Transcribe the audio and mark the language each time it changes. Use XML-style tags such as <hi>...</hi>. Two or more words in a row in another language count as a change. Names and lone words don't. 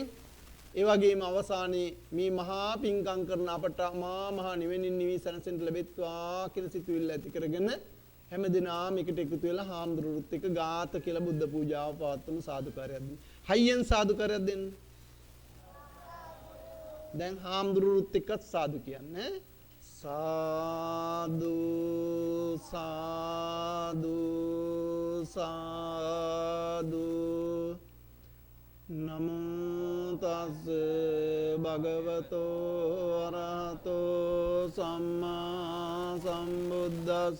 <si>ඒ වගේම අවසානයේ මේ මහා පිංකම් කරන අපට මහා නිවෙනින් නිවි සැනසෙන්න ලැබෙත්වා කියලා සිතුවිල්ල ඇති කරගෙන හැමදෙනාම එකට එකතු වෙලා හාමුදුරුවොත් එක්ක ගාත කියලා බුද්ධ පූජාව පවත්වමු. සාදුකාරයක් දෙන්න. හයියෙන් සාදුකාරයක් දෙන්න. දැන් හාමුදුරුවොත් එක්ක සාදු කියන්නේ. සාදු සාදු සාදු.</si> <pi>නමෝ තස් භගවතෝ අරහතෝ සම්මා සම්බුද්දස්ස.</pi>